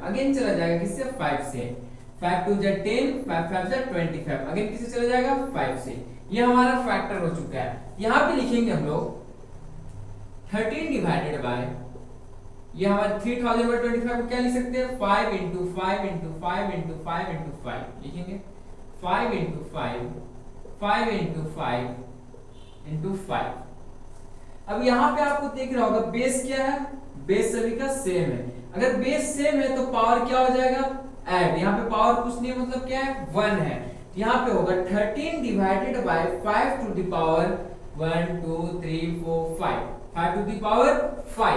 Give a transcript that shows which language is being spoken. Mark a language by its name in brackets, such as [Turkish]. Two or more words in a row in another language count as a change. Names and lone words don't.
[Hindi] अगेन चला जाएगा किससे, 5 से, 5 2 जा 10, 5 5 जा 25। अगेन किससे चला जाएगा, 5 से। ये हमारा फैक्टर हो चुका है। यहां पे लिखेंगे हम लोग 13 [English] divided by, [Hindi] ये हमारा 3025 को क्या लिख सकते हैं, 5 into 5 into 5 into 5 into 5 लिखेंगे। 5 into 5, 5 into 5 into 5। अब यहां पे आपको देख रहा होगा बेस क्या है, बेस सभी का सेम है। अगर बेस सेम है तो पावर क्या हो जाएगा, ऐड। यहां पे पावर कुछ नहीं है, मतलब क्या है, 1 है। यहाँ पे होगा 13 [English] divided by [Hindi] 5 [English] to the power [Hindi] 1 2 3 4 5, 5 [English] to the power [Hindi] 5।